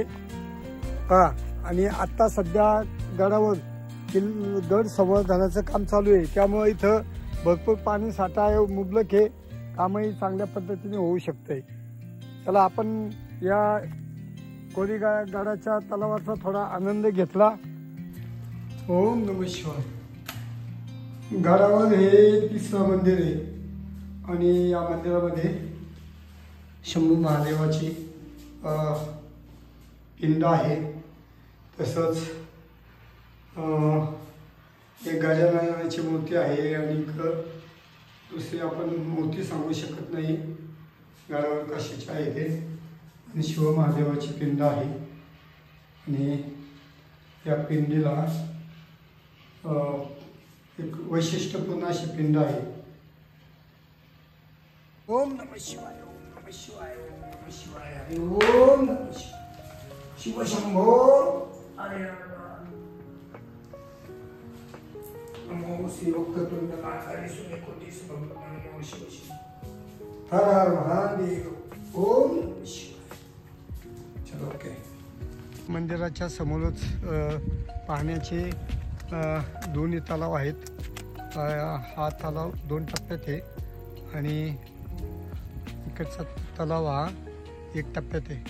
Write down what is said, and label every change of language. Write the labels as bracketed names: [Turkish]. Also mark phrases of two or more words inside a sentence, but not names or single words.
[Marathi] आणि आत्ता सध्या गडावर गड संवर्धनाचं काम चालू आहे. त्यामुळे इथं भरपूर पाणी साठा आहे, मुबलक आहे. कामही चांगल्या पद्धतीने होऊ शकते. चला आपण या कोरीगडाच्या तलावाचा थोडा आनंद घेतला. [Sanskrit] ओम नमः शिवाय. [Marathi] गडावर हे 3रं मंदिर आहे आणि या मंदिरामध्ये शंभू महादेवाची पिंड आहे. तसंच एक गजाननाची मूर्ती आहे आणि दुसरी आपण मूर्ती सांगू शकत नाही गडावर कशाची आहे ते. आणि शिव महादेवाची पिंड आहे आणि या पिंडीला एक वैशिष्ट्यपूर्ण अशी पिंड आहे. [Sanskrit] ओम नमः शिवाय. ओम नमः शिवाय. ओम नमः शिवाय. ओम नमः शिवाय. शिव शंभो हरे हर. नमो श्री वक्रतुंड महाकाय सूर्यकोटि समप्रभ. नमो शिव शिव. हर हर महादेव. ओम नमः शिवाय. [Hindi] चलो ओके. [Marathi] मंदिराच्या समोरच पाहण्याचे 2 तलाव आहेत. हा तलाव 2 टप्प्यात आहे आणि इकडचा तलाव हा 1 टप्प्यात आहे.